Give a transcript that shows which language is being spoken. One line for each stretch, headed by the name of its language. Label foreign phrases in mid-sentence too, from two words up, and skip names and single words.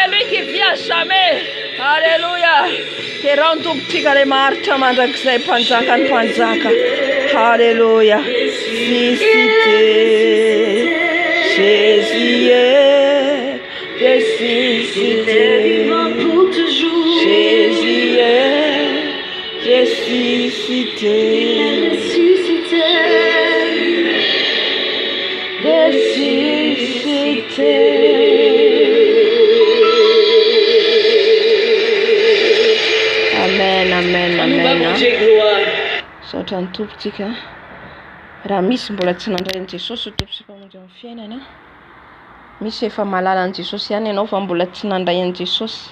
French: lui qui vit à jamais, alléluia, qui rend tout petit quand les marches, panzaka, alléluia, ressuscité, Jésus est ressuscité, Jésus est ressuscité. Ressuscité.
Malagasy: Amen, amen, amen. Saotra ny tompontsika raha misy mbola tsy nandray an'i Jesosy tompontsika monja amin'ny fiainana. Misy efa mahalala an'i Jesosy ihany ianao fa mbola tsy nandray an'i Jesosy.